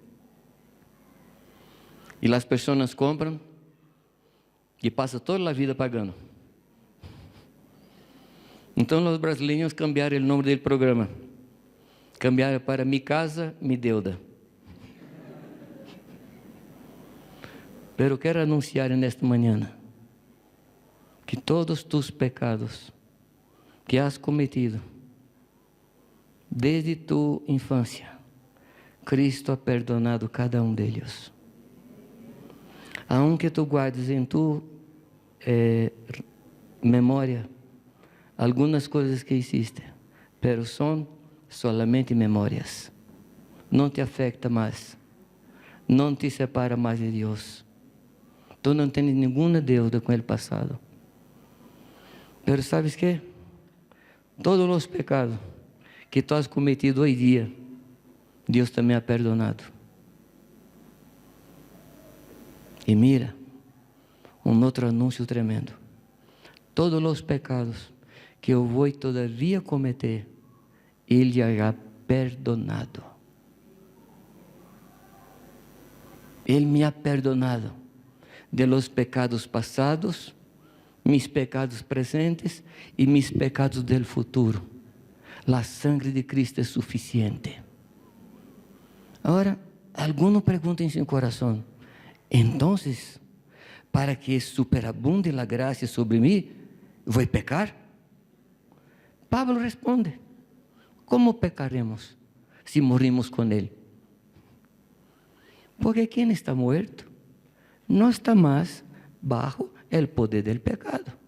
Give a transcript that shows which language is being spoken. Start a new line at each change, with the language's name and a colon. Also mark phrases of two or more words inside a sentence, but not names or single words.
Portuguese: E as pessoas compram e passam toda a vida pagando. Então, os brasileiros cambiaram o nome do programa. Cambiaram para Mi Casa, Mi Deuda. Pero quero anunciar nesta manhã que todos
Spanish: tus pecados que has cometido desde tu
Portuguese: infância, Cristo
Spanish: ha perdonado
Portuguese: cada deles. Aunque tu guardes em tu memória algumas coisas que hiciste, pero são solamente memórias. Não te afeta mais, não te separa mais de Deus. Tu não tens nenhuma deuda com o passado.
Spanish: Pero sabes que?
Portuguese: Todos os pecados que tu
Spanish: has cometido
Portuguese: hoje dia, Deus também
Spanish: ha perdonado.
Portuguese: E mira, outro anúncio tremendo. Todos os pecados que eu vou todavia cometer, Ele já
Spanish: ha perdonado. Ele me ha perdonado de los pecados passados, mis pecados presentes e mis pecados del futuro. La sangre de
Portuguese: Cristo é suficiente. Agora, alguns perguntam em seu coração:
Spanish: Entonces, para que superabunde la gracia sobre mí, ¿voy a pecar? Pablo responde, ¿cómo pecaremos si morimos con Él? Porque quien está muerto no está más bajo el poder del pecado.